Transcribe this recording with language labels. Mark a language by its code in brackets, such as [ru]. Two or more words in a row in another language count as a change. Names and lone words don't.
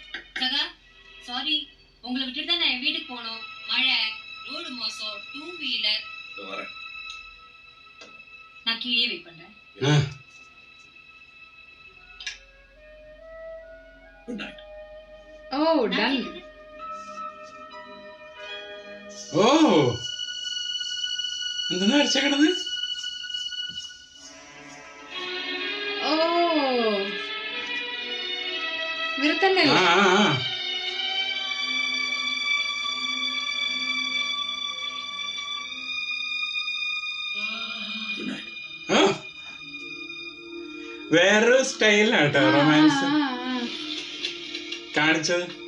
[ta] சகா சாரி, உங்களை விட்டுட்டு தான் நான் என் வீட்டுக்கு போனோம். மழை, ரோடு மோசம், 2 வீலர். வரேன். நான் கீழே வெயிட் பண்றேன். [en] good night. ஓ [ta] நான் டன். கேக்குது. [ml] ഓ എന്തെന്നാ അടിച്ചേക്കണത്? ഓ ഇവരെ തന്നെ ആ ആ, ആ. [en] good night. [ml] ആ. വേറൊരു സ്റ്റൈലാട്ടോ റൊമാൻസ് കാണിച്ചത്.